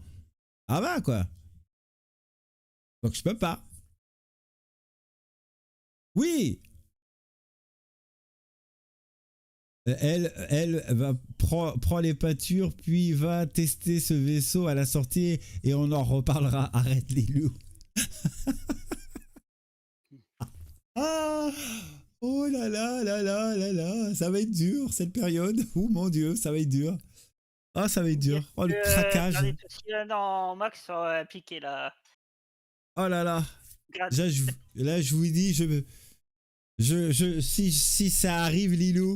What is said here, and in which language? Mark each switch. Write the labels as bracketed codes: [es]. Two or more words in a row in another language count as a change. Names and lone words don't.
[fr] Ah bah quoi. Donc je peux pas. Oui. Elle va prend les peintures, puis va tester ce vaisseau à la sortie et on en reparlera. Arrête les loups. Ah, oh là là là là là là, ça va être dur cette période. Oh mon Dieu, ça va être dur. Ah, ça va être dur. Oh, le craquage. Non, Max piqué là. Oh là là. Là, je vous dis, si ça arrive, Lilou.